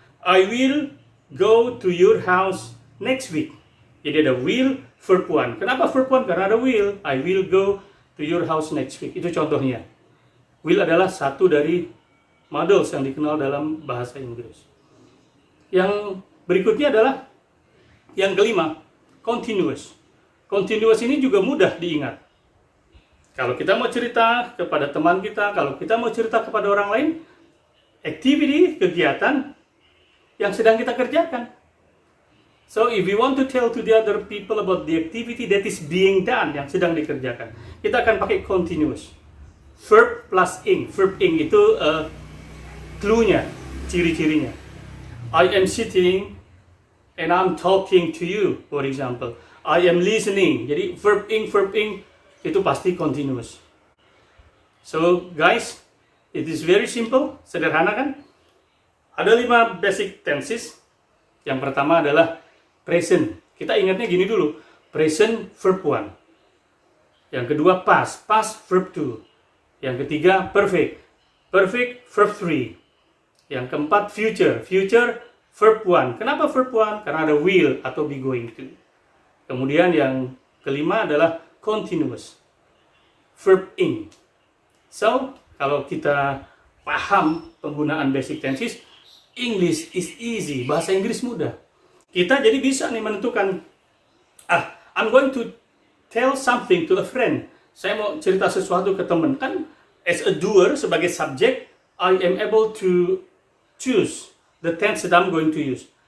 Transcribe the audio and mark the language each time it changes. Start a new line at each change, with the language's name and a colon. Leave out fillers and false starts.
English: I will go to your house next week.
Indonesian: Jadi ada will, verb one. Kenapa verb one? Karena ada will.
English: I will go to your house next week.
Indonesian: Itu contohnya. Will adalah satu dari models yang dikenal dalam bahasa Inggris. Yang berikutnya adalah yang kelima, continuous. Continuous ini juga mudah diingat. Kalau kita mau cerita kepada teman kita, kalau kita mau cerita kepada orang lain, activity, kegiatan yang sedang kita kerjakan.
English: So if we want to tell to the other people about the activity that is being done,
Indonesian: yang sedang dikerjakan, kita akan pakai continuous. Verb plus ing. Verb ing itu clue-nya, ciri-cirinya.
English: I am sitting and I'm talking to you, for example. I am listening.
Indonesian: Jadi verb ing itu pasti continuous.
English: So guys, it is very simple,
Indonesian: sederhana kan? Ada 5 basic tenses. Yang pertama adalah present. Kita ingatnya gini dulu, present verb 1. Yang kedua past verb 2. Yang ketiga perfect verb 3. Yang keempat future verb 1. Kenapa verb 1? Karena ada will atau be going to. Kemudian yang kelima adalah continuous verb ing. So, kalau kita paham penggunaan basic tenses,
English: English is easy,
Indonesian: bahasa Inggris mudah. Kita jadi bisa nih menentukan,
English: I'm going to tell something to a friend.
Indonesian: Saya mau cerita sesuatu ke teman.
English: Kan as a doer,
Indonesian: sebagai subjek,
English: I am able to choose the tense that I'm going to use.